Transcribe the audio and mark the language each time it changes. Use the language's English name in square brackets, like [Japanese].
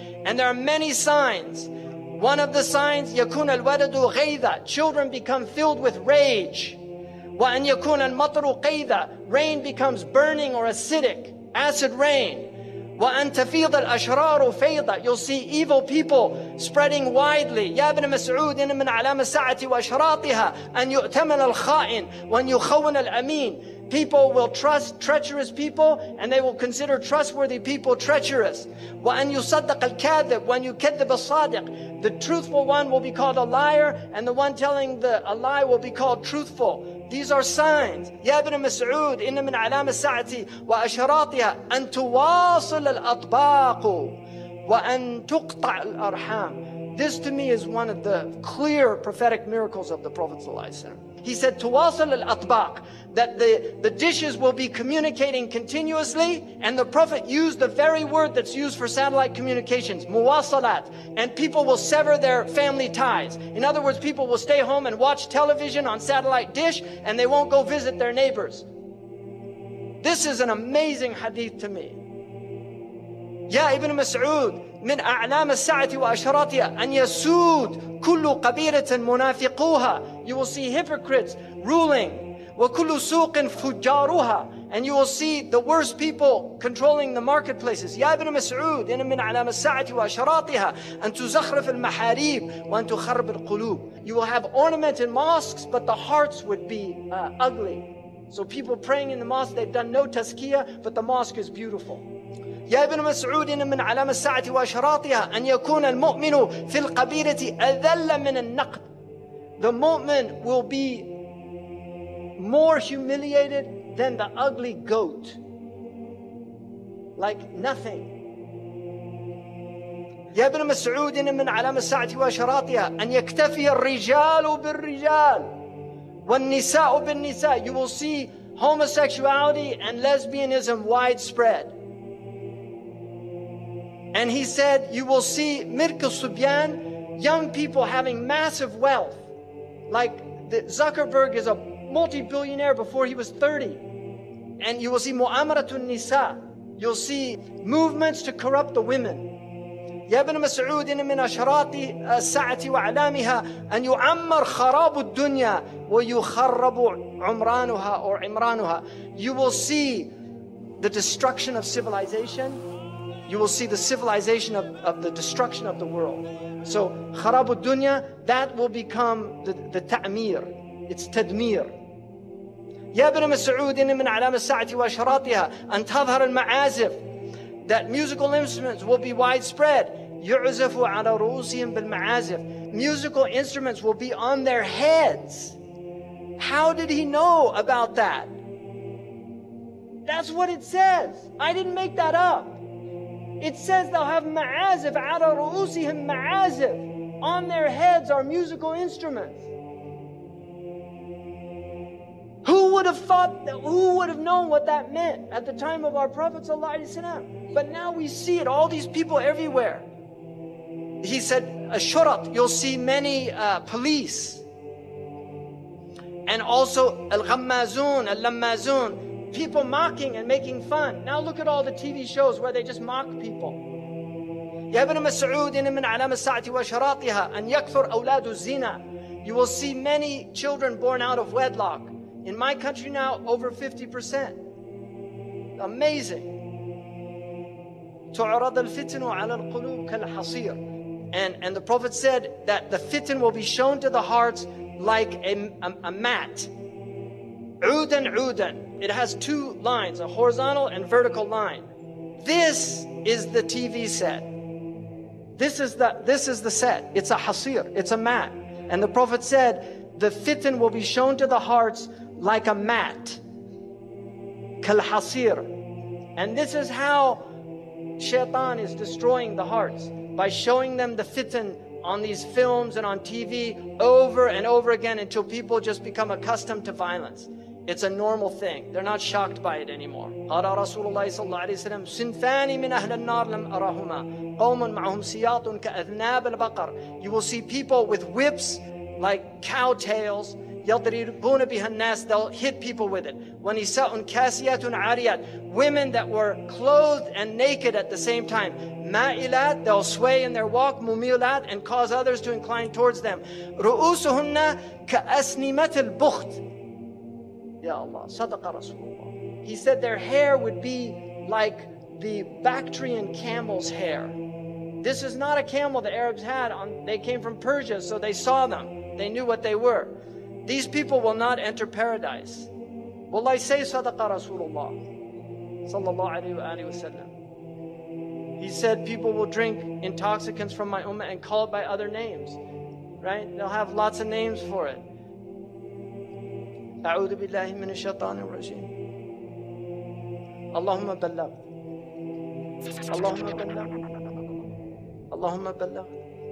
[English] And there are many signs. One of the signs, [Arabic] يكون الولد غيظا, [English] children become filled with rage. [Arabic] وأن يكون المطر قيظا, [English] rain becomes burning or acidic, acid rain. [Arabic] وأن تفيض الأشرار فيضا, [English] you'll see evil people spreading widely. [Arabic] يا ابن مسعود إن من علامة الساعة وأشراطها أن يؤتمن الخائن وأن يخون الأمين. [English] People will trust treacherous people and they will consider trustworthy people treacherous. [Arabic] وأن يصدق الكاذب وأن يكذب الصادق. [English] The truthful one will be called a liar and the one telling a lie will be called truthful. These are signs. [Arabic] يا ابن مسعود إن من علامة الساعة وأشراطها أن تواصل الأطباق وأن تقطع الأرحام. [English] This to me is one of the clear prophetic miracles of the Prophet ﷺ. He said, [Arabic] تواصل الأطباق, [English] that the dishes will be communicating continuously, and the Prophet used the very word that's used for satellite communications, muwasalat, and people will sever their family ties. In other words, people will stay home and watch television on satellite dish, and they won't go visit their neighbors. This is an amazing hadith to me. [Arabic] يا ابن مسعود من أعلام الساعة وأشراطها أن يسود كل قبيلة منافقوها. [English] You will see hypocrites ruling. [Arabic] وكل سوق فجارها, [English] and you will see the worst people controlling the marketplaces. [Arabic] يا ابن مسعود إن من علامة الساعة وأشراطها أن تزخرف المحاريب وأن تخرب القلوب. [English] You will have ornamented mosques, but the hearts would be ugly. So people praying in the mosque, they've done no tazkiyah, but the mosque is beautiful. [Arabic] يا ابن مسعود إن من علامة الساعة وأشراطها أن يكون المؤمن في القبيلة أذل من النقد. [English] The mu'min will be more humiliated than the ugly goat. Like nothing. [Arabic] يا ابن مسعود إن من علامة الساعة وأشراطها أن يكتفي الرجال بالرجال والنساء بالنساء. [English] You will see homosexuality and lesbianism widespread. And he said, you will see Mirk al-Subyan, young people having massive wealth. Like Zuckerberg is a multi-billionaire before he was 30. And you will see Mu'amaratun Nisa. You'll see movements to corrupt the women. [Arabic] يا ابن مسعود إن من أشراط الساعة وأعلامها أن يعمر خراب الدنيا ويخرب عمرانها [English] or [Arabic] عمرانها. [English] You will see the destruction of civilization. You will see the civilization of the destruction of the world. So, [Arabic] خراب الدنيا, [English] that will become the ta'mir. It's tadmir. [Arabic] يا ابن مسعود إن من علامة الساعة وأشراطها أن تظهر المعازف. [English] That musical instruments will be widespread. [Arabic] يعزف على رؤوسهم بالمعازف. [English] Musical instruments will be on their heads. How did he know about that? That's what it says. I didn't make that up. It says they'll have ma'azif, [Arabic] ala ru'usihim ma'azif. [English] On their heads are musical instruments. Who would have thought that? Who would have known what that meant at the time of our Prophet ﷺ? But now we see it, all these people everywhere. He said, Ashurat, you'll see many police. And also al-ghammazun, al-lammazun, people mocking and making fun. Now look at all the TV shows where they just mock people. [Arabic] يا ابن مسعود إن من علامة الساعة وأشراطها أن يكثر أولاد الزنا. [English] You will see many children born out of wedlock. In my country now, over 50%. Amazing. [Arabic] تعرض الفتن على القلوب كالحصير. [English] And the Prophet said that the fitan will be shown to the hearts like a mat. [Arabic] عودا عودا. [English] It has two lines, a horizontal and vertical line. This is the TV set. This is the set. It's a hasir. It's a mat. And the Prophet said, the fitan will be shown to the hearts like a mat. [Arabic] Kal hasir. [English] And this is how shaitan is destroying the hearts. By showing them the fitan on these films and on TV over and over again until people just become accustomed to violence. It's a normal thing. They're not shocked by it anymore. [Arabic] قال رسول الله صلى الله عليه وسلم صنفان من أهل النار لم أرهما قوم معهم سياط كأذناب البقر. [English] You will see people with whips like cow tails. [Arabic] يضربون بها الناس. [English] They'll hit people with it. [Arabic] ونساء كاسيات عاريات. [English] Women that were clothed and naked at the same time. [Arabic] مائلات. [English] They'll sway in their walk. [Arabic] مميلات, [English] and cause others to incline towards them. [Arabic] رؤوسهن كأسنمة البخت. Ya Allah, Sadaqa Rasulullah. [English] He said their hair would be like the Bactrian camel's hair. This is not a camel the Arabs had. They came from Persia, so they saw them. They knew what they were. These people will not enter paradise. Wallahi, say [Arabic] Sadaqa Rasulullah sallallahu alayhi wa sallam. [English] He said people will drink intoxicants from my ummah and call it by other names. Right? They'll have lots of names for it. [Arabic] أعوذ بالله من الشيطان الرجيم. اللهم بلغ. اللهم بلغ. اللهم بلغ.